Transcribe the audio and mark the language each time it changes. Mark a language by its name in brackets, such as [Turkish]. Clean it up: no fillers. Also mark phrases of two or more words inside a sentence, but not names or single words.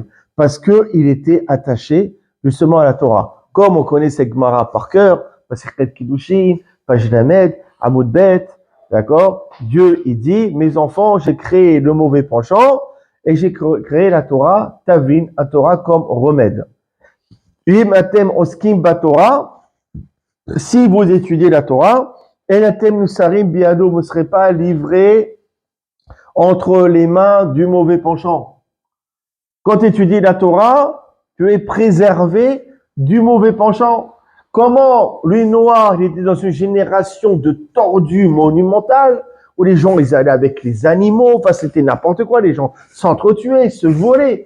[French] Parce que il était attaché justement à la Torah. Comme on connaît ces Gemara par cœur, Masechet Kiddushin, Page [Hebrew] למד, עמוד בית, [French] d'accord? Dieu, il dit, mes enfants, j'ai créé le mauvais penchant et j'ai créé la Torah, Tavin, la Torah comme remède. [Hebrew] אם עוסקים בתורה, [French] si vous étudiez la Torah, [Hebrew] אין אתם נמסרים בידו, [French] vous ne serez pas livré entre les mains du mauvais penchant. Quand tu étudies la Torah, tu es préservé du mauvais penchant. Comment lui noir, il était dans une génération de tordus monumentales, où les gens, ils allaient avec les animaux, enfin c'était n'importe quoi, les gens s'entretuaient, se volaient.